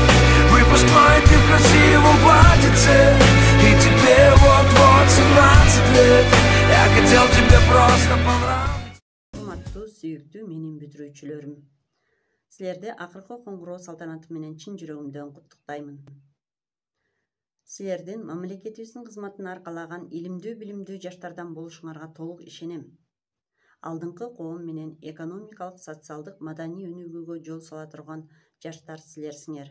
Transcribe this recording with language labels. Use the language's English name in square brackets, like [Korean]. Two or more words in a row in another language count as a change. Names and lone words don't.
[Russian] Выпускной ты в красивом платьице, и тебе вот-вот 17 лет. Я хотел тебе просто понравиться. [Kyrgyz] Урматтуу сүйүктүү менин бүтүрүүчүлөрүм, силерди акыркы коңгуроо салтанаты менен чын жүрөгүмдөн куттуктаймын. Силердин мамлекетибиздин кызматын аркалаган илимдүү билимдүү жаштардан болушуңарга толук ишенем. Алдыңкы коом менен экономикалык, социалдык, маданий өнүгүүгө жол сала турган жаштар силерсиңер.